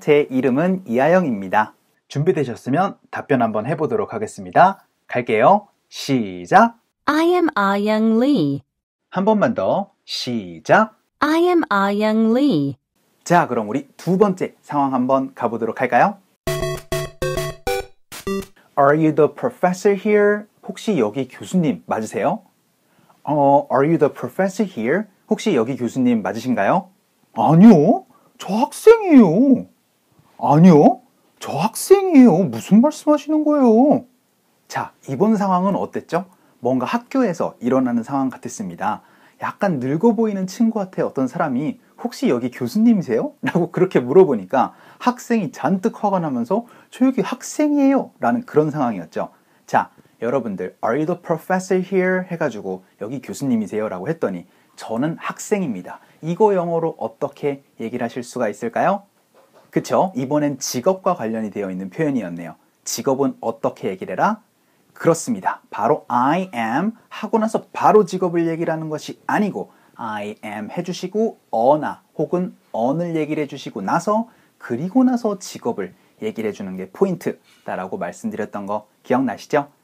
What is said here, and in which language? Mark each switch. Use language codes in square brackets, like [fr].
[ko] 제 이름은 이하영입니다. 준비되셨으면 답변 한번 해보도록 하겠습니다. 갈게요. 시작. [en] I am Ah-young Lee. [ko] 한 번만 더. 시작. [en] I am Ah-young Lee. [ko] 자, 그럼 우리 두 번째 상황 한번 가보도록 할까요? [en] Are you the professor here? [ko] 혹시 여기 교수님 맞으세요? [en] Are you the professor here? [ko] 혹시 여기 교수님 맞으신가요? 아니요, 저 학생이에요. 아니요, 저 학생이에요. 무슨 말씀하시는 거예요? 자, 이번 상황은 어땠죠? 뭔가 학교에서 일어나는 상황 같았습니다. 약간 늙어 보이는 친구한테 어떤 사람이 혹시 여기 교수님이세요? 라고 그렇게 물어보니까 학생이 잔뜩 화가 나면서 저 여기 학생이에요 라는 그런 상황이었죠. 자, 여러분들 [en] Are you the professor here? [ko] 해가지고 여기 교수님이세요? 라고 했더니 저는 학생입니다. 이거 영어로 어떻게 얘기를 하실 수가 있을까요? 그쵸? 이번엔 직업과 관련이 되어 있는 표현이었네요. 직업은 어떻게 얘기를 해라? 그렇습니다. 바로 I am 하고 나서 바로 직업을 얘기를 하는 것이 아니고 I am 해주시고 어나 혹은 언을 얘기를 해주시고 나서 그리고 나서 직업을 얘기를 해주는 게 포인트다라고 말씀드렸던 거 기억나시죠?